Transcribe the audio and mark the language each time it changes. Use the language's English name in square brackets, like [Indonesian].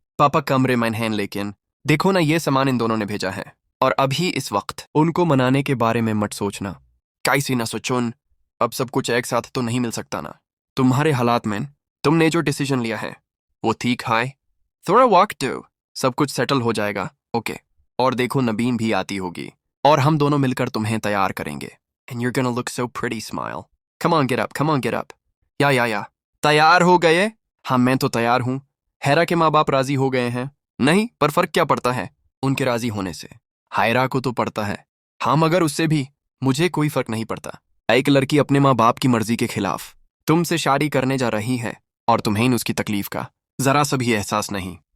[Hindi] पापा कमरे में हैं, लेकिन देखो ना ये सामान इन दोनों ने भेजा है और अभी इस वक्त उनको मनाने के बारे में मत सोचना। कैसी ना सोचुन, अब सब कुछ एक साथ तो नहीं मिल सकता ना। तुम्हारे हालात में तुमने जो डिसीजन लिया है वो ठीक है। थोड़ा वक्त दो, सब कुछ सेटल हो जाएगा। ओके, और देखो नबीन भी आती होगी और हम दोनों मिलकर तुम्हें तैयार करेंगे। [English] And you're gonna look so pretty, smile. Come on, get up, come on, get up. [Hindi] या तैयार हो गए? हाँ मैं तो तैयार हूँ। हैरा के माँ बाप राजी हो गए हैं? नहीं, पर फर्क क्या पड़ता है उनके राजी होने से? हायरा को तो पड़ता है। हाँ मगर उससे भी मुझे कोई फर्क नहीं पड़ता। एक लड़की अपने माँ बाप की मर्जी के खिलाफ तुमसे शादी करने जा रही है और तुम्हें उसकी तकलीफ का जरा सा भी एहसास नहीं।